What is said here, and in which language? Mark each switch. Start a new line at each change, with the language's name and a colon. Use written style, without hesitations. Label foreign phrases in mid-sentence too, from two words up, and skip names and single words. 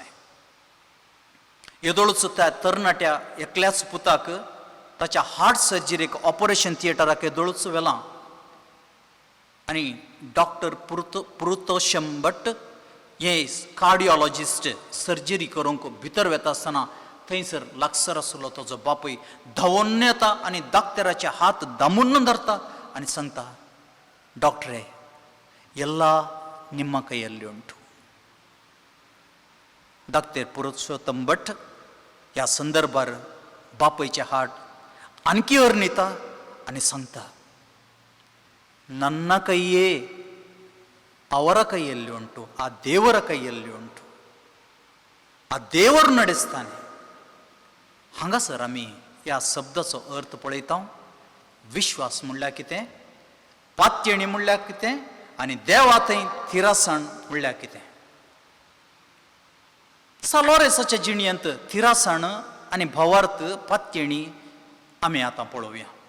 Konkani: येदोळूच त्या तरणाट्या एकल्याच पुताक ताच्या हार्ट सर्जरीक ऑपरेशन थिएटराक येदोळूच व्हेलां आनी डॉक्टर पुरुतोशम भट्ट हे
English: cardiologist surgery
Konkani: करूंक भितर वेता आसतना थंयसर लागसर आसलो ताजो बापूय धांवून येता आनी दाक्तराचे हात दामून धरता आनी सांगता, डॉक्टरे
Kannada: ಎಲ್ಲ ನಿಮ್ಮ ಕೈಯಲ್ಲಿ ಉಂಟು.
Konkani: ಡಾಕ್ಟರ್ पुरुषोत्तम भट्ट ह्या संदर्भार बापयचे हाट आणखी वर न्हिता आनी सांगता,
Kannada: ನನ್ನ ಕೈಯೇ ಅವರ ಕೈಯಲ್ಲಿ ಉಂಟು, ಆ ದೇವರ ಕೈಯಲ್ಲಿ ಉಂಟು, ಆ ದೇವರು ನಡೆಸ್ತಾನೆ.
Konkani: हांगासर आमी ह्या शब्दाचो अर्थ पळयता. विश्वास म्हणल्यार कितें, पात्यणी म्हणल्यार कितें आनी देवा थंय थिरासण म्हणल्यार कितें. सालोरेसाच्या जिणयेंत थिरासण आनी भावार्थ पात्यणी आमी आतां पळोवया.